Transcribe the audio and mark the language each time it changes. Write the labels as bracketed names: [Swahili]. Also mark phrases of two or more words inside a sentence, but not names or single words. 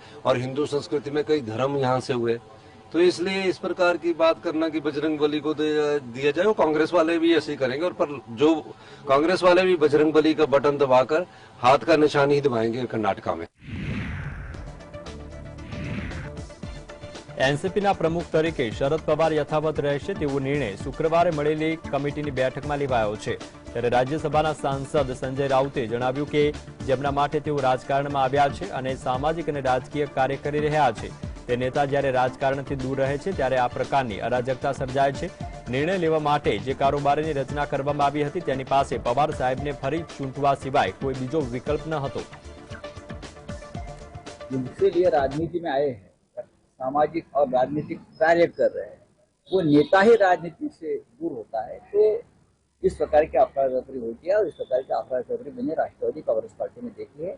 [Hindi] और हिंदू संस्कृति में कई धर्म यहाँ से हुए. तो इसलिए इस प्रकार की बात करना कि बजरंग बली को दिया जाए, वो कांग्रेस वाले भी ऐसे ही करेंगे. और पर जो कांग्रेस वाले भी बजरंग बली का बटन दबाकर हाथ का निशान ही दबाएंगे कर्नाटका में. [Gujarati] એનસીપીના પ્રમુખ તરીકે શરદ પવાર યથાવત રહેશે તેવો નિર્ણય શુક્રવારે મળેલી કમિટીની બેઠકમાં લેવાયો છે. ત્યારે રાજ્યસભાના સાંસદ સંજય રાઉતે જણાવ્યું કે જેમના માટે તેઓ રાજકારણમાં આવ્યા છે અને સામાજિક અને રાજકીય કાર્ય કરી રહ્યા છે તે નેતા જ્યારે રાજકારણથી દૂર રહે છે ત્યારે આ પ્રકારની અરાજકતા સર્જાય છે. નિર્ણય લેવા માટે જે કારોબારીની રચના કરવામાં આવી હતી તેની પાસે પવાર સાહેબને ફરી ચૂંટવા સિવાય કોઈ બીજો વિકલ્પ ન હતો. [Hindi] इसीलिए राजनीति में आए हैं, सामाजिक और राजनीतिक कार्य कर रहे हैं, वो नेता ही राजनीति से दूर होता है. तो इस प्रकार की अफरा तफरी होती है और इस प्रकार की अफरा तफरी मैंने राष्ट्रवादी कांग्रेस पार्टी में देखी है.